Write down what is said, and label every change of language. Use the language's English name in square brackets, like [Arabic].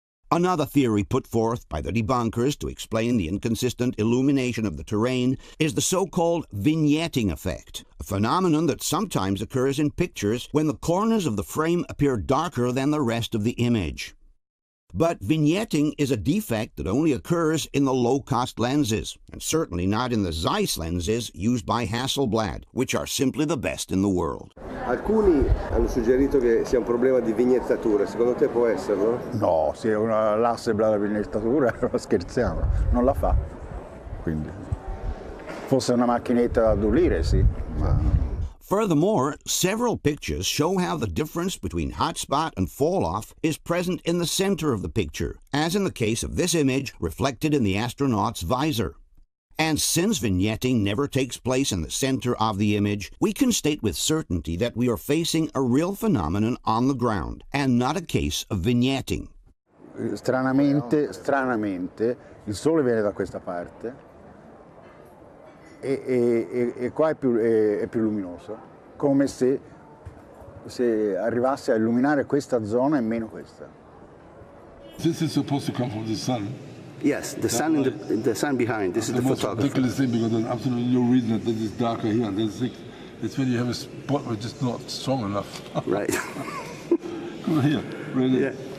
[English] Another theory put forth by the debunkers to explain the inconsistent illumination of the terrain is the so-called vignetting effect, a phenomenon that sometimes occurs in pictures when the corners of the frame appear darker than the rest of the image. But vignetting is a defect that only occurs in the low-cost lenses, and certainly not in the Zeiss lenses used by Hasselblad, which are simply the best in the world. [Italian] Alcuni hanno suggerito che sia un problema di vignettatura, secondo te può esserlo? No, se l'Hasselblad la vignettatura scherziamo, non la fa. Quindi, fosse una macchinetta da addolire, sì, ma... [English] Furthermore, several pictures show how the difference between hotspot and fall-off is present in the center of the picture, as in the case of this image reflected in the astronaut's visor. And since vignetting never takes place in the center of the image, we can state with certainty that we are facing a real phenomenon on the ground, and not a case of vignetting. [Italian] Stranamente, il sole viene da questa parte e qua è più luminoso, come se arrivasse a illuminare questa zona e meno questa. [English] This is supposed to come from the sun. Yes, the sun the sun behind. This is the photographer. The most ridiculous thing, because there's absolutely no reason that it's darker here and there's thick. It's when you have a spot which is not strong enough. Right. Come here, really. Yeah.